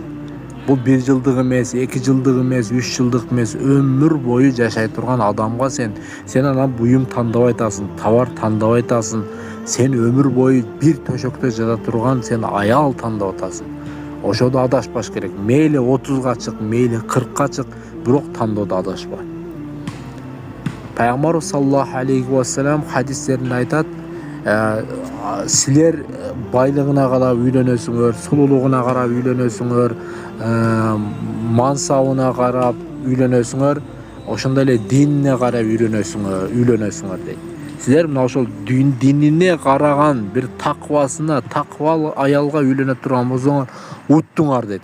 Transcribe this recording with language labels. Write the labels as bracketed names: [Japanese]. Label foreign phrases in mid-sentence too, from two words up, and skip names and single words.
[Kyrgyz] Бул 1 жылдык эмес, 2 жылдык эмес, 3 жылдык эмес, өмүр бою жашай турган адамга сен анан буюм тандабай атасың, товар тандабай атасың. Сен өмүр бою бир төшөктө жата турган сен аял тандап атасың. Ошодо адашпаш керек. Мейли 30га чык, мейли 40га чык, бирок тандоодо адашпа. Пайгамбар [Arabic] صلى الله عليه وسلم [Kyrgyz] хадистеринде айтат, силер байлыгына карап үйлөнөсүңөр, сулуулугуна карап үйлөнөсүңөр, мансабына карап үйлөнөсүңөр, ошондой эле динине карап үйлөнөсүңөр дейт. Силер мына ошол динине караган бир таквасына, таквалуу аялга үйлөнө турган болсоңор уттуңар дейт.